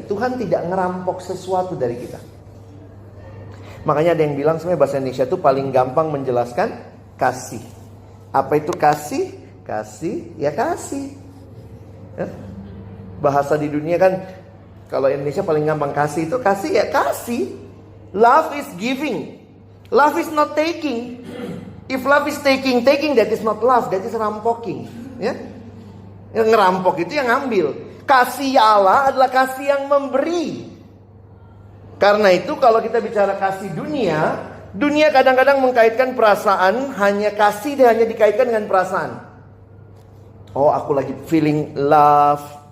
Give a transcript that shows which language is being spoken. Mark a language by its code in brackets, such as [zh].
[id] Tuhan tidak ngerampok sesuatu dari kita. Makanya ada yang bilang sebenarnya bahasa Indonesia itu paling gampang menjelaskan kasih. Apa itu kasih? Kasih, ya kasih. Bahasa di dunia kan, kalau Indonesia paling gampang kasih itu kasih, ya kasih. [en] Love is giving. Love is not taking. If love is taking, that is not love, that is rampoking. [id] Ya? Yang ngerampok itu yang ngambil. Kasih Allah adalah kasih yang memberi. Karena itu kalau kita bicara kasih dunia, dunia kadang-kadang mengkaitkan perasaan, hanya kasih dia hanya dikaitkan dengan perasaan. Oh, aku lagi [en] feeling love.